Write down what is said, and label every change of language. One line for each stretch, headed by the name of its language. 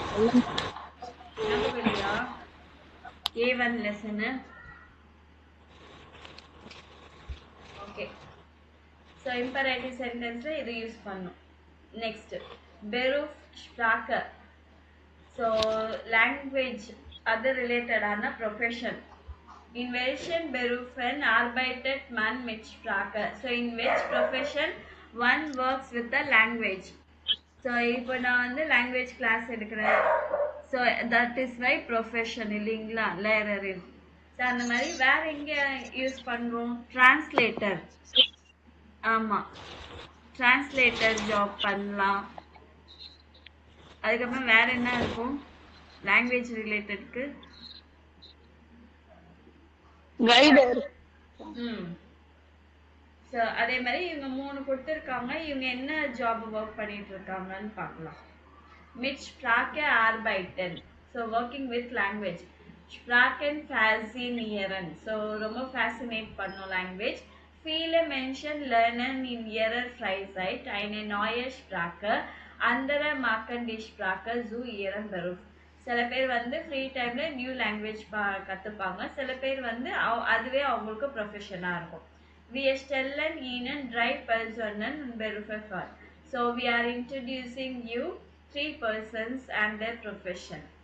Tamil: ஞாபகம் இல்லையா? A1 lesson. Okay, so imperative சென்டென்ஸில் இது யூஸ் பண்ணும். நெக்ஸ்ட்
German: பெரூஃப் ஸ்ப்ராக்கர்.
Tamil: ஸோ லாங்குவேஜ் அது ரிலேட்டடான profession.
German: In welchen Berufen arbeitet man mit Sprache?
English: So in which profession one works with the language?
Tamil: So இப்போ நான் வந்து லாங்குவேஜ் கிளாஸ் எடுக்கிறேன். So that is my profession இல்லைங்களா, லேரரின். So அந்த மாதிரி வேற எங்கே யூஸ் பண்ணுறோம், டிரான்ஸ்லேட்டர். ஆமாம், டிரான்ஸ்லேட்டர் ஜாப் பண்ணலாம். அதுக்கப்புறம் வேற என்ன இருக்கும் லாங்குவேஜ் ரிலேட்டட்க்கு? கைடர். ஸோ அதே மாதிரி இவங்க 3 கொடுத்துருக்காங்க. இவங்க என்ன ஜாப் ஒர்க் பண்ணிட்டு இருக்காங்கன்னு பார்க்கலாம்.
German: மிட் ஸ்ப்ராக்கே ஆர்பைட்டன்,
Tamil: so working with language.
German: ஸ்ப்ராக்கன் ஃபேசினியரன்,
Tamil: so ரொம்ப ஃபேசினேட் பண்ணும் language.
German: Viele Menschen lernen in ihrer Freizeit eine neue Sprache, andere machen die Sprache zu ihrem Beruf.
Tamil: சில பேர் வந்து ஃப்ரீ டைம்ல நியூ லாங்குவேஜ் கற்றுப்பாங்க. சில பேர் வந்து அதுவே அவங்களுக்கு ப்ரொஃபஷனாக இருக்கும்.
German: We stellen Ihnen 3 Personen und Berufe vor.
English: So we are introducing you 3 persons and their profession.